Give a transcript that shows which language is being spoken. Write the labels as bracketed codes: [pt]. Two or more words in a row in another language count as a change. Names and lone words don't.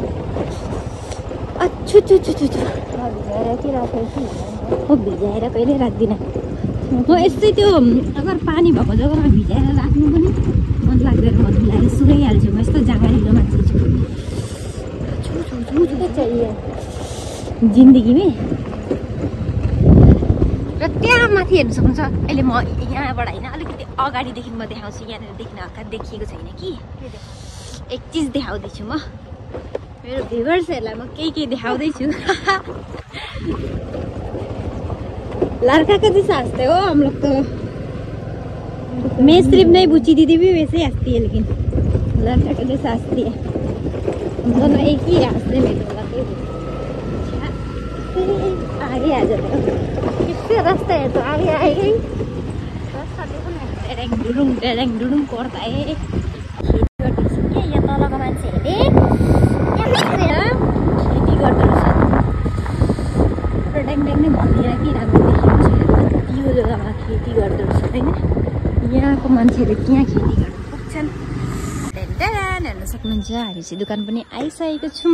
[ne] छु भिजाएर कहिले राख्दिनँ म यस्तै त्यो अगर पानी भएको जग्गामा भिजाएर राख्नु पनि मन लाग्दैन म धुलाएर सुकाइहाल्छु म यस्तो जाँगारिलो मान्छे छु जिन्दगीमै र त्यहाँ माथि हेर्नु सक्नुहुन्छ अहिले म यहाँबाट होइन अलिकति अगाडिदेखि म देखाउँछु यहाँनिर देख्न हल्का देखिएको छैन कि एक चिज देखाउँदैछु म मेरो भ्युवर्सहरूलाई म केही देखाउँदैछु [hi] लड़का का जैसा हंसते हो हम लोग तो मैं सिर्फ नहीं बुच्ची दीदी भी वैसे हंसती है, लेकिन लड़का के जैसा हंसती है। हम दोनों एक ही हंसने में तो लगे आगे आ जाते हो। किससे रास्ता है तो आगे आएगा ही। रास्ता देखो न, डेरेङ डुडुङ पर्दा है। [ne] क्या यहाँ तलको मान्छेहरूले खेती गर्दो रहेछ। ड्याङ नै भनिदिएर कि राम्रो देखिएको छ। यो जग्गामा खेती गर्दो रहेछ होइन। यहाँको मान्छेहरू त्यहाँ खेती गर्न पुग्छन्। हेर्न सक्नुहुन्छ, हामी चाहिँ दोकान पनि आइसकेको छौँ।